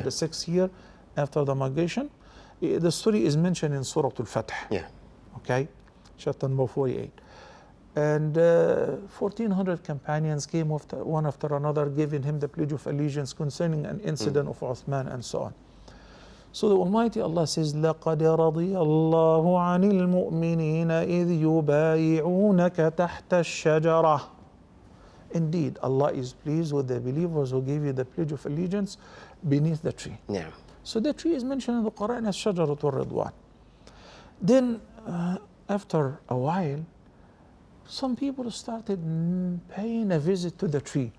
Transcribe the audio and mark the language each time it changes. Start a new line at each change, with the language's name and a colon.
English: the 6th year after the migration. The story is mentioned in Surah Al-Fath. Yeah. Okay, chapter number 48. And 1,400 companions came one after another, giving him the pledge of allegiance concerning an incident of Uthman and so on.
Arabic: So the Almighty Allah says, لَقَدْ رَضِيَ اللَّهُ عَنِ الْمُؤْمِنِينَ إِذْ يُبَايِعُونَكَ تَحْتَ الشَّجَرَةِ.
English: Indeed, Allah is pleased with the believers who give you the pledge of allegiance beneath the tree. Yeah. So the tree is mentioned in the Quran as Shajaratul Ridwan. Then after a while, some people started paying a visit to the tree,